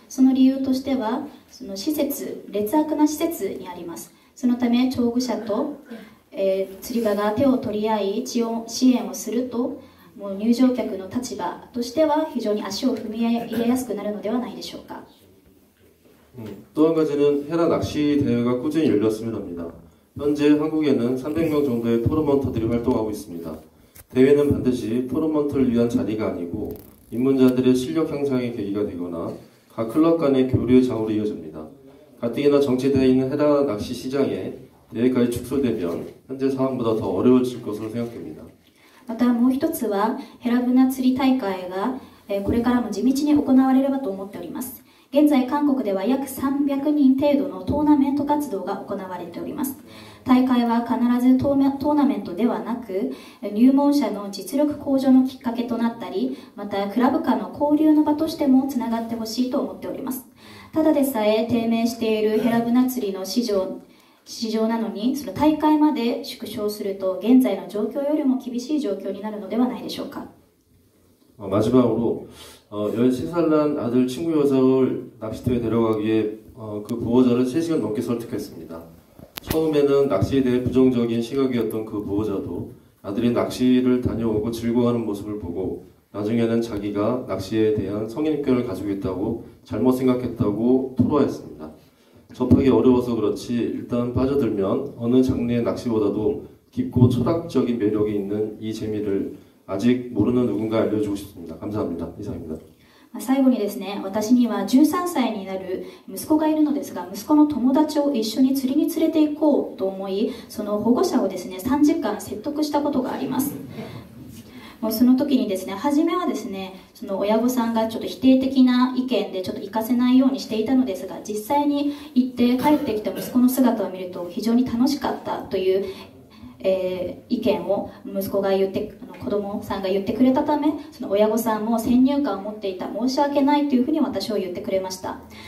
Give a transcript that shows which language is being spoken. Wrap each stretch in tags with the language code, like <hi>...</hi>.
<ja>その理由としてはその施設、劣悪な施設にあります。そのため釣具者と、釣り場が手を取り合い支援をすると、もう入場客の立場としては非常に足を踏み入れやすくなるのではないでしょうか。</ja> <ko>또 한 가지는 헤라 낚시 대회가 꾸준히 열렸으면 합니다. 현재 한국에는 300명 정도의 토너먼터들이 활동하고 있습니다. 대회는 반드시 토너먼트를 위한 자리가 아니고 입문자들의 실력 향상의 계기가 되거나 각 클럽 간의 교류의 장으로 이어집니다. 가뜩이나 정체되어 있는 헤라 낚시 시장에 대회까지 축소되면 현재 상황보다 더 어려워질 것으로 생각됩니다.</ko> <ja>またもう一つはヘラブナ釣り大会がこれからも地道に行われればと思っております。現在韓国では約300人程度のトーナメント活動が行われております。大会は必ずトーナメントではなく入門者の実力向上のきっかけとなったり、またクラブ間の交流の場としてもつながってほしいと思っております。ただでさえ低迷しているヘラブナ釣りの市場なのにその大会まで縮小すると現在の状況よりも厳しい状況になるのではないでしょうか。</ja> <ko>마지막으로 13살 난 아들 친구 여자를 낚시터에 데려가기 위해 그 보호자를 3시간 넘게 설득했습니다. 처음에는 낚시에 대해 부정적인 시각이었던 그 보호자도 아들이 낚시를 다녀오고 즐거워하는 모습을 보고 나중에는 자기가 낚시에 대한 성인격을 가지고 있다고 잘못 생각했다고 토로했습니다. 접하기 어려워서 그렇지 일단 빠져들면 어느 장르의 낚시보다도 깊고 철학적인 매력이 있는 이 재미를 아직 모르는 누군가 알려주고 싶습니다. 감사합니다. 이상입니다.</ko> <ja>最後にですね、私には13歳になる息子がいるのですが、息子の友達を一緒に釣りに連れて行こうと思い、その保護者をですね、3時間説得したことがあります。もうその時にですね、初めはですね、その親御さんがちょっと否定的な意見でちょっと行かせないようにしていたのですが、実際に行って帰ってきた息子の姿を見ると非常に楽しかったという意見を息子が言って子供さんが言ってくれたため、その親御さんも先入観を持っていた、申し訳ないというふうに私を言ってくれました。</ja>